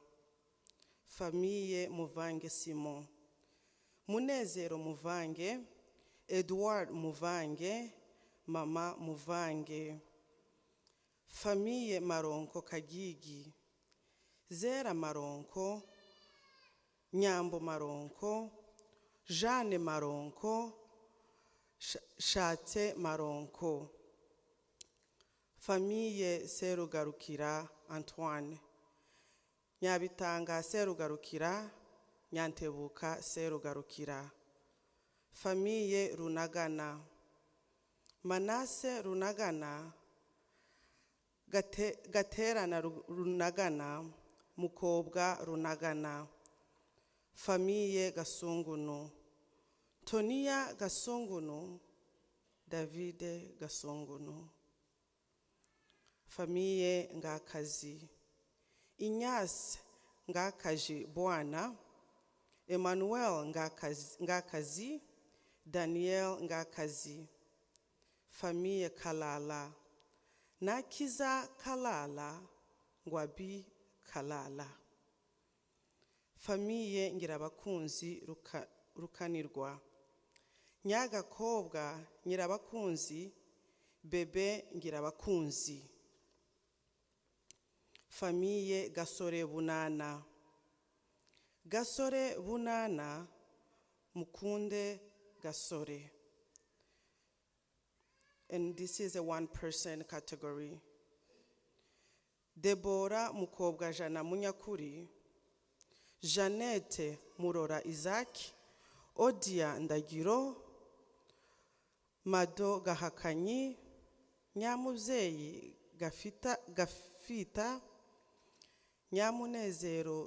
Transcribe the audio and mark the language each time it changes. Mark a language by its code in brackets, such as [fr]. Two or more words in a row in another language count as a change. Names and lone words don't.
[fr] Famille Muvange Simon, Munezero Muvange, Edward Muvange, Mama Muvange. Famille Maronko Kagigi, Zera Maronko, Nyambo Maronko, Jeanne Maronko, Shate Maronko. Famille Serugarukira Antoine, Nyabitanga Serugarukira, Nyantebuka Serugarukira. Famille Runagana, Manase Runagana, Gaterana Runagana, Mukobwa Runagana. Famille Gasungunu, Tonia Gasungunu, Davide Gasungunu. Famille Ngakazi, Inyas Ngakaji Bwana, Emmanuel Ngakazi, Daniel Ngakazi. Famille Kalala, Nakiza Kalala, Ngwabi Kalala. Famille Ngirabakunzi Rukanirwa, Nyagakobwa Nyirabakunzi, Bebe Ngirabakunzi. Famille Gasore Bunana, Gasore Bunana, Mukunde Gasore. [en] And this is a one-person category. Deborah Mukobwa Jana Munyakuri, Jeannette Murora Isaac, Odia Ndagiro, Mado Gahakanyi, Nyamuzeyi Gafita, Nyamunezero